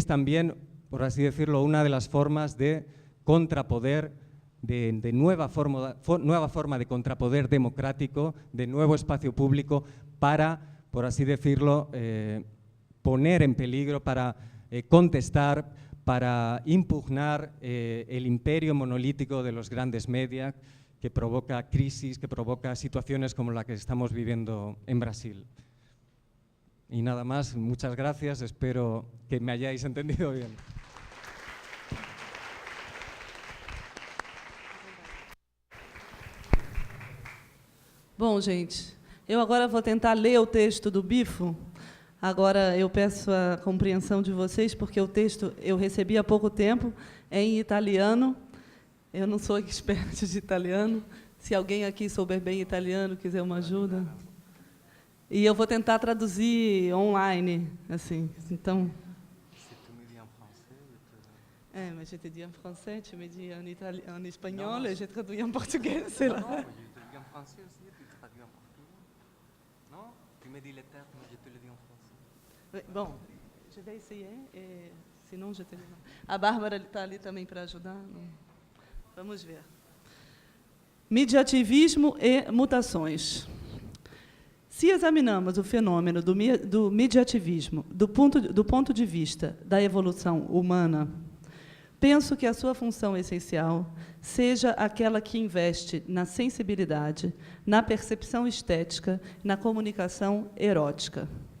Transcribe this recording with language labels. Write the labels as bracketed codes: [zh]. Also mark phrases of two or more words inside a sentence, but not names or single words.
[es] también, por así decirlo, una de las formas de contrapoder, de nueva forma de contrapoder democrático, de nuevo espacio público para, por así decirlo, poner en peligro, para contestar, para impugnar el imperio monolítico de los grandes medios que provoca crisis, que provoca situaciones como la que estamos viviendo en Brasil. Y nada más, muchas gracias, espero que me hayáis entendido bien. [pt] Bom, gente, eu agora vou tentar ler o texto do Bifo. Agora eu peço a compreensão de vocês, porque o texto eu recebi há pouco tempo, é em italiano. Eu não sou expert de italiano. Se alguém aqui souber bem italiano, quiser uma ajuda. E eu vou tentar traduzir online, assim. Então. [fr] Mas je te dis en français, tu me dis en espagnol, et je traduis en portugais, c'est là. Non, je te le dis en français aussi, et puis tu traduis en portugais. Non, tu me dis les termes, mais je te le dis en français. Bom, je vais essayer, et sinon je te le dis. [pt] A Bárbara está ali também para ajudar. Vamos ver. Mediativismo e mutações. Se examinamos o fenômeno do mediativismo do ponto de vista da evolução humana, penso que a sua função essencial seja aquela que investe na sensibilidade, na percepção estética, na comunicação erótica.